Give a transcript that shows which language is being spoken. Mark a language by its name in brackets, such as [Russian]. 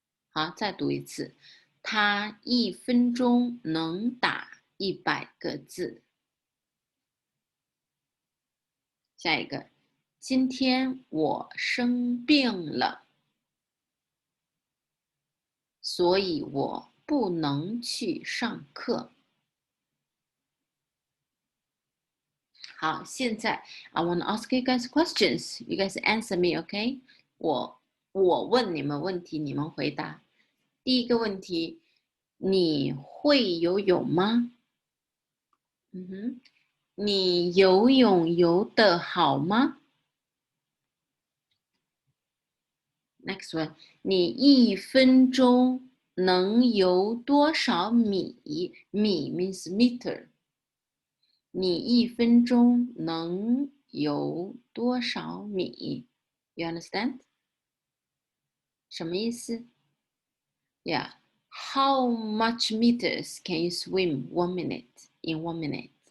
[Chinese] 好，再读一次，他1分钟能打100个字。下一个，今天我生病了，所以我不能去上课。好，现在 [English] I want to ask you guys questions. You guys answer me, okay? [Chinese] 我问你们问题，你们回答。第一个问题，你会游泳吗？你游泳游得好吗？ [English] Next one， [Chinese] 你1分钟能游多少米？米 [English] means meter。 [Chinese] 你1分钟能游多少米 ？ [English] You understand？ [Chinese] 什么意思 ？ [English] Yeah. How much meters can you swim 1 minute in 1 minute？